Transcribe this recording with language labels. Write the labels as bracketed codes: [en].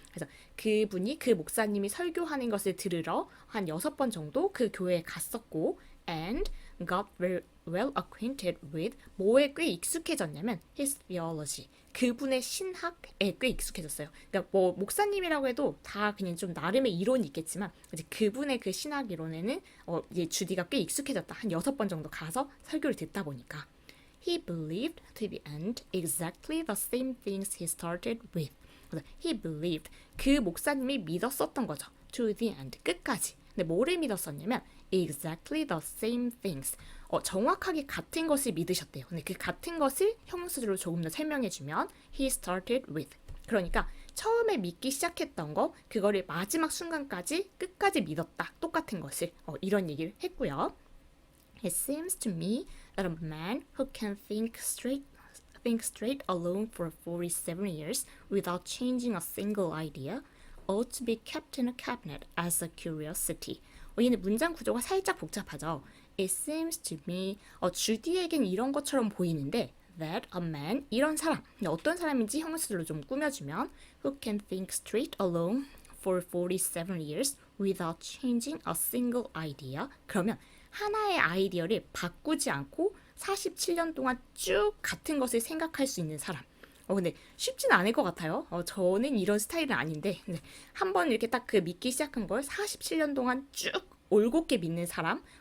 [ko] 그래서 그분이 그 목사님이 설교하는 것을 들으러 한 6번 정도 그 교회에 갔었고 [en] and got very well acquainted with [ko] 뭐에 꽤 익숙해졌냐면 [en] his theology [ko] 그분의 신학에 꽤 익숙해졌어요. 그러니까 뭐 목사님이라고 해도 다 그냥 좀 나름의 이론이 있겠지만 이제 그분의 그 신학 이론에는 이제 주디가 꽤 익숙해졌다. 한 6번 정도 가서 설교를 듣다 보니까 [en] He believed to the end exactly the same things he started with. He believed [ko] 그 목사님이 믿었었던 거죠. [en] To the end [ko] 끝까지. 근데 뭐를 믿었었냐면 [en] exactly the same things. [ko] 정확하게 같은 것을 믿으셨대요. 근데 그 같은 것을 형용사절로 조금 더 설명해주면 [en] he started with. [ko] 그러니까 처음에 믿기 시작했던 거 그거를 마지막 순간까지 끝까지 믿었다. 똑같은 것을 이런 얘기를 했고요. [en] It seems to me that a man who can think straight alone for 47 years without changing a single idea ought to be kept in a cabinet as a curiosity. [ko] 얘는 문장 구조가 살짝 복잡하죠. [en] It seems to me, [ko] 주디에겐 이런 것처럼 보이는데 [en] that a man, [ko] 이런 사람, 어떤 사람인지 형용사로 좀 꾸며주면 [en] who can think straight alone for 47 years without changing a single idea. [ko] 그러면 하나의 아이디어를 바꾸지 않고 47년 동안 쭉 같은 것을 생각할 수 있는 사람. 근데 쉽지는 않을 것 같아요. 저는 이런 스타일은 아닌데 한번 이렇게 딱 그 믿기 시작한 걸 47년 동안 쭉 올곧게 믿는 사람.